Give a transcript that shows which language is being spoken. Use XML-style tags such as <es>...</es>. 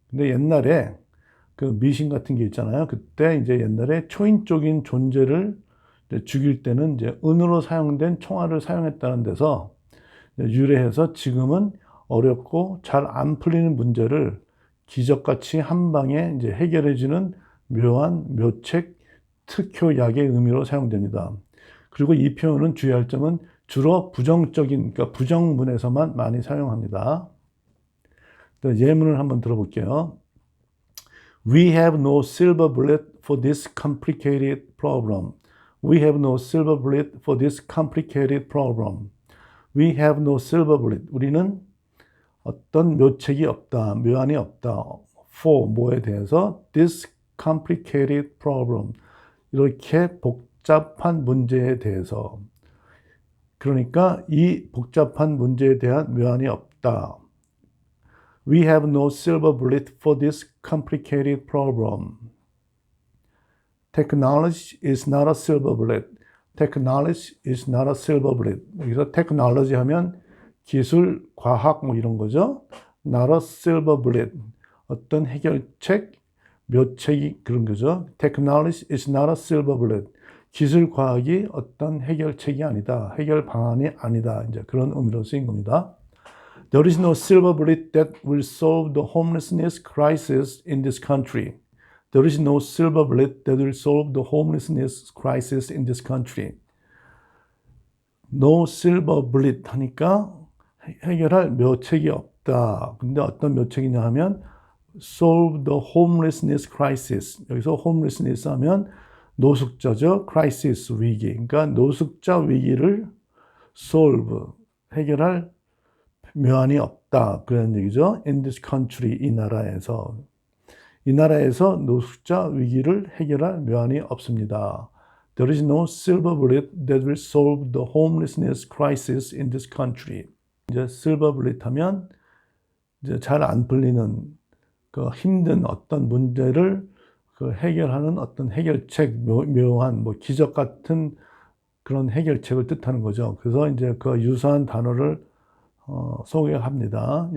<ko>근데 옛날에 그 미신 같은 게 있잖아요. 그때 이제 옛날에 초인적인 존재를 죽일 때는 이제 은으로 사용된 총알을 사용했다는 데서 유래해서 지금은 어렵고 잘 안 풀리는 문제를 기적같이 한 방에 이제 해결해주는 묘한 묘책, 특효약의 의미로 사용됩니다. 그리고 이 표현은 주의할 점은 주로 부정적인, 그러니까 부정문에서만 많이 사용합니다. 예문을 한번 들어볼게요.</ko> <en>We have no silver bullet for this complicated problem. We have no silver bullet for this complicated problem. We have no silver bullet.</en> <ko>우리는 어떤 묘책이 없다, 묘안이 없다.</ko> <en>For</en> <ko>뭐에 대해서</ko> <en>this complicated problem.</en> <ko>이렇게 복잡한 문제에 대해서. 그러니까 이 복잡한 문제에 대한 묘안이 없다.</ko> <en>We have no silver bullet for this complicated problem. Technology is not a silver bullet. Technology is not a silver bullet.</en> <ko>여기서 technology 하면 기술, 과학 뭐 이런 거죠.</ko> <en>Not a silver bullet.</en> <ko>어떤 해결책, 묘책이 그런 거죠.</ko> <en>Technology is not a silver bullet.</en> <ko>기술, 과학이 어떤 해결책이 아니다. 해결 방안이 아니다. 이제 그런 의미로 쓰인 겁니다.</ko> <en>There is no silver bullet that will solve the homelessness crisis in this country. There is no silver bullet that will solve the homelessness crisis in this country. No silver bullet</en> <ko>하니까 해결할 묘책이 없다. 근데 어떤 묘책이냐 하면</ko> <en>solve the homelessness crisis.</en> <ko>여기서 homelessness 하면 노숙자죠. crisis 위기. 그러니까 노숙자 위기를 solve 해결할 묘안이 없다. 그런 얘기죠.</ko> <en>In this country,</en> <ko>이 나라에서. 이 나라에서 노숙자 위기를 해결할 묘안이 없습니다.</ko> <en>There is no silver bullet that will solve the homelessness crisis in this country.</en> <ko>이제 silver bullet 하면 이제 잘 안 풀리는 그 힘든 어떤 문제를 그 해결하는 어떤 해결책, 묘한 뭐 기적 같은 그런 해결책을 뜻하는 거죠. 그래서 이제 그 유사한 단어를 소개합니다.</ko>